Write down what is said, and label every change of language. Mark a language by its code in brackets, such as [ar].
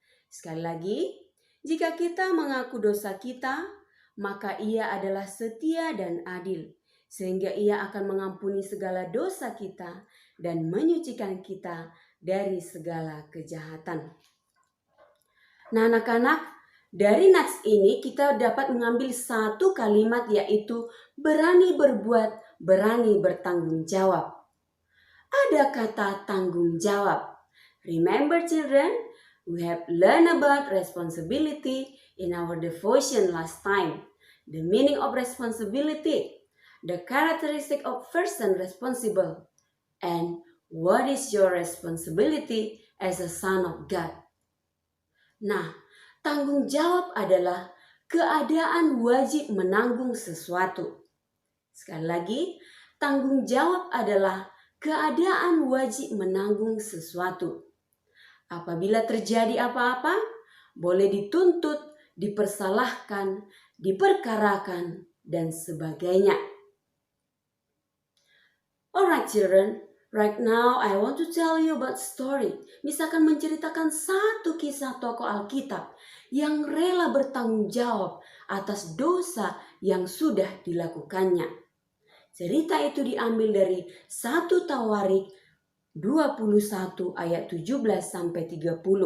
[id] Sekali lagi, jika kita mengaku dosa kita, maka Ia adalah setia dan adil, sehingga Ia akan mengampuni segala dosa kita dan menyucikan kita dari segala kejahatan. Nah anak-anak, dari nats ini kita dapat mengambil satu kalimat, yaitu berani berbuat, berani bertanggung jawab. Ada kata tanggung jawab. [en] Remember children, we have learned about responsibility in our devotion last time. The meaning of responsibility, the characteristic of person responsible, and what is your responsibility as a son of God. [id] Nah, tanggung jawab adalah keadaan wajib menanggung sesuatu. Sekali lagi, tanggung jawab adalah keadaan wajib menanggung sesuatu. Apabila terjadi apa-apa, boleh dituntut, dipersalahkan, diperkarakan, dan sebagainya. [en] Alright children, right now I want to tell you about story. [id] Misalkan menceritakan satu kisah tokoh Alkitab yang rela bertanggung jawab atas dosa yang sudah dilakukannya. Cerita itu diambil dari 1 Tawarik 21 ayat 17 sampai 30.